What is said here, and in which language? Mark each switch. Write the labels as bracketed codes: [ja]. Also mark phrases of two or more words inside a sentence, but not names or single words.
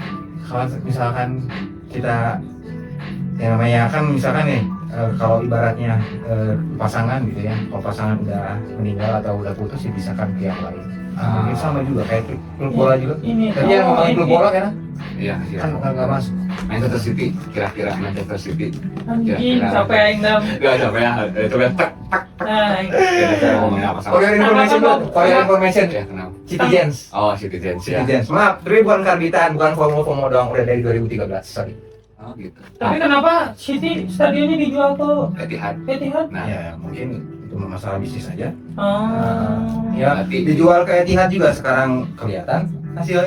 [id] Kalau misalkan kita yang namanya kan misalkan nih kalau ibaratnya pasangan gitu ya, kalau pasangan udah meninggal atau udah putus ya bisa kan ke yang lain. Mungkin sama juga kayak klub bola juga. Ini. Tapi yang ngomongin klub bola kan Iya, kan nggak masuk. Manchester City, kira-kira Manchester City. Anjing sampai aing dam. Enggak sampai ya, itu kan tak. Nah, Kira-kira ngomongin apa sama? [en] For your information bro, for your information. [id] Ya, kenapa? Citizens. Oh, Citizens ya. Citizens. Maaf, tapi bukan karbitan, bukan FOMO doang, udah dari 2013, sorry. Oh, gitu. tapi kenapa City stadionnya dijual ke Etihad. Etihad? Nah, Ya, mungkin itu masalah bisnis aja. Oh. Ya, dijual ke Etihad juga sekarang kelihatan hasilnya.